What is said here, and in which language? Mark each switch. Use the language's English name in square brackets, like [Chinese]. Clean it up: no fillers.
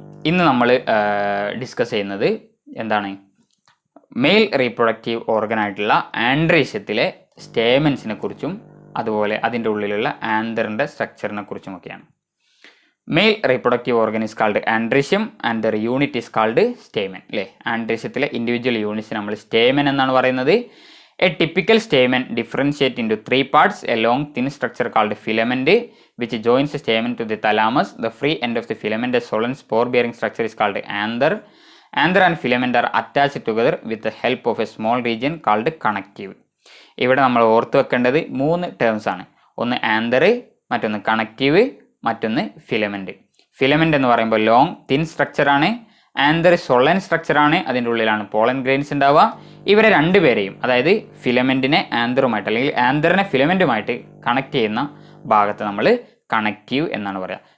[Malayalam] ഇന്ന് നമ്മൾ ഡിസ്കസ് ചെയ്യുന്നത് എന്താണ്? മെയിൽ റീപ്രൊഡക്റ്റീവ് ഓർഗൻ ആയിട്ടുള്ള ആൻഡ്രീഷ്യത്തിലെ സ്റ്റേമൻസിനെ കുറിച്ചും അതുപോലെ അതിൻ്റെ ഉള്ളിലുള്ള ആന്തറിൻ്റെ സ്ട്രക്ചറിനെ കുറിച്ചുമൊക്കെയാണ്. [English] male reproductive organ is called androecium and their unit is called stamen [Malayalam] അല്ലേ. ആൻഡ്രീഷ്യത്തിലെ ഇൻഡിവിജ്വൽ യൂണിറ്റ്സ് നമ്മൾ സ്റ്റേമൻ എന്നാണ് പറയുന്നത്. [English] A typical stamen differentiate into 3 parts: a long thin structure called filament which joins the stamen to the thalamus. The free end of the filament, a solen spore bearing structure, is called anther. Anther and filament are attached together with the help of a small region called connective. [Malayalam] ഇവിടെ നമ്മൾ ഓർത്ത് വെക്കേണ്ടത് 3 terms ആണ്. ഒന്ന് anther, മറ്റൊന്ന് connective, മറ്റൊന്ന് filament. Filament എന്ന് പറയുമ്പോൾ ലോങ് തിൻ സ്ട്രക്ചർ ആണ്. ആന്തർ സൊളൻ സ്ട്രക്ചർ ആണ്. അതിൻ്റെ ഉള്ളിലാണ് പോളൻ ഗ്രെയിൻസ് ഉണ്ടാവുക. ഇവരെ രണ്ടുപേരെയും, അതായത് ഫിലമെന്റിനെ ആന്തറുമായിട്ട് അല്ലെങ്കിൽ ആന്തറിനെ ഫിലമെന്റുമായിട്ട് കണക്ട് ചെയ്യുന്ന ഭാഗത്ത് നമ്മൾ കണക്റ്റീവ് എന്നാണ് പറയുക.